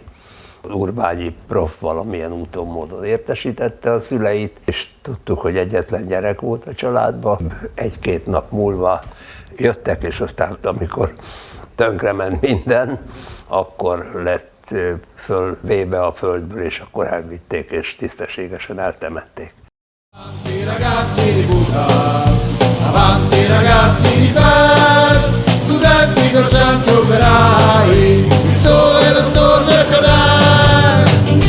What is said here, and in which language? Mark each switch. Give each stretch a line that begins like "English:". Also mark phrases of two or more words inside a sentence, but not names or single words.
Hungarian: Urbányi prof valamilyen úton módon értesítette a szüleit, és tudtuk, hogy egyetlen gyerek volt a családban. Egy-két nap múlva jöttek, és aztán amikor tönkrement minden, akkor lett fölvéve a földből, és akkor elvitték, és tisztességesen eltemették.
Italian: Avanti ragazzi di Buda, avanti ragazzi di Pest, studenti, braccianti, operai, il sole non sorge più ad est.